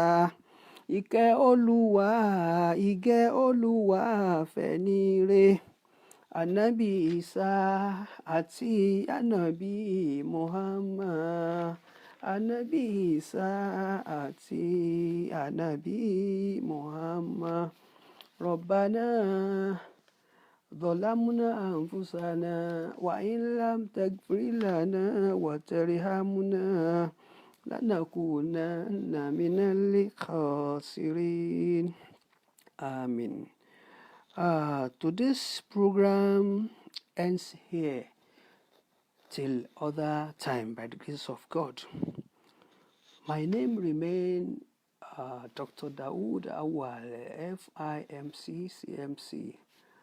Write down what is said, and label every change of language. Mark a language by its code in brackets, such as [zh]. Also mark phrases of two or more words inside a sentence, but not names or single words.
[yo] Ìkẹ́ Olúwa, ìgẹ́ Olúwa fẹ́ni re. Ànábì Ìsá àti ànábì Muhammad. Ànábì Ìsá àti ànábì Muhammad. [ar] Rabbana ظلمنا أنفسنا وإن لم تغفر لنا وترحمنا لنكونن من الخاسرين. [en] Amen. Today's program ends here till other time by the grace of God. My name remains Dr.Daud Awwal, Fimc CMC from London.